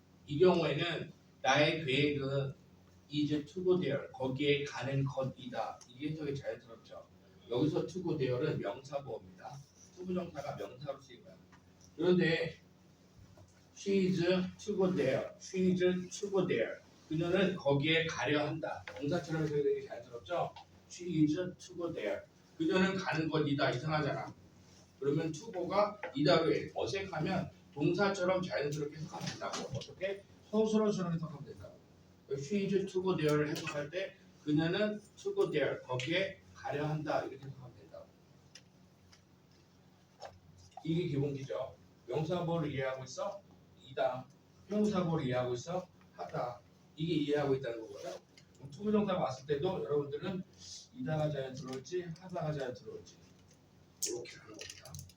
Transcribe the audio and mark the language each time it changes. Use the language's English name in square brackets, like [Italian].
[Korean] 이 경우에는 나의 계획은 [English] is to go there. [Korean] 거기에 가는 것이다. 이게 해석이 자연스럽죠. 여기서 to go there는 명사보호입니다. 투부정사가 명사로 쓰인 거야. 그런데 [English] she is to go there. she is to go there. [Korean] 그녀는 거기에 가려 한다. 동사처럼 해석이 되게 자연스럽죠. [English] she is to go there. [Korean] 그녀는 가는 것이다. 이상하잖아. 그러면 to go가 이다로 해. 어색하면 동사처럼 자연스럽게 해석하면 된다고. 어떻게? 서술어처럼 해석하면 된다고. [English] she is to go there를 [Korean] 해석할 때 그녀는 [English] to go there. [Korean] 거기에 가려 한다. 이렇게 해석하면 된다고. 이게 기본기죠. 명사보를 이해하고 있어? 이다. 형용사보를 이해하고 있어? 하다. 이게 이해하고 있다는 거거든. 그럼 투부정사가 왔을 때도 여러분들은 이다가 자연스러울지 하다가 자연스러울지 이렇게 하는 겁니다.